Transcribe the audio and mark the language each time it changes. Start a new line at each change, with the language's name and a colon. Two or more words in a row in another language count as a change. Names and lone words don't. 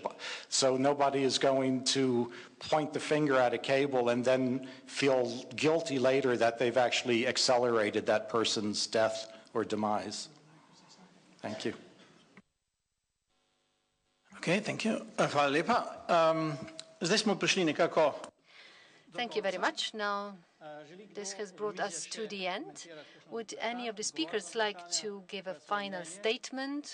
English: So nobody is going to point the finger at a cable and then feel guilty later that they've actually accelerated that person's death or demise. Thank you. Okay, thank you.
Slovenian: Hvala lepa. Zdaj smo prišli nekako.
English: Thank you very much. Now, this has brought us to the end. Would any of the speakers like to give a final statement?